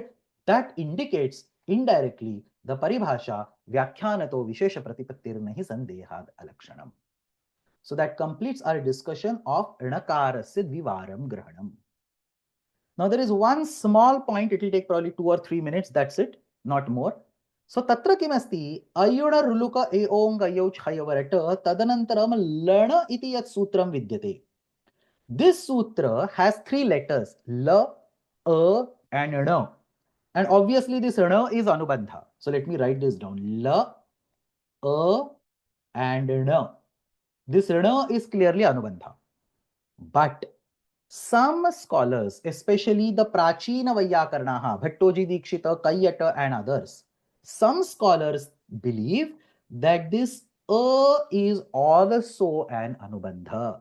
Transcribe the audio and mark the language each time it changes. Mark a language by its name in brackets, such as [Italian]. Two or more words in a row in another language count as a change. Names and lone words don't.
[English] That indicates indirectly the paribhasha [Sanskrit] Vyakhyanato Vishesha Pratipattirnahi Sandehad Alakshanam. [English] So that completes our discussion of [Sanskrit] Nakarasya Dvivaram Grahanam. [English] Now there is one small point, it will take probably 2 or 3 minutes, that's it, not more. [Sanskrit] So tatra kimasti ayuda ruluka eong ayauch hayavarata tadanantaram lana iti yat sutram vidyate. [English] This sutra has 3 letters, la, a and na. And obviously this na is anubandha. So let me write this down, la, a and na. This na is clearly anubandha. But some scholars, especially the [Sanskrit] Prachina Vaiyakaranaha, [English] Bhattoji Dikshita, Kayyata and others, some scholars believe that this is also an anubandha.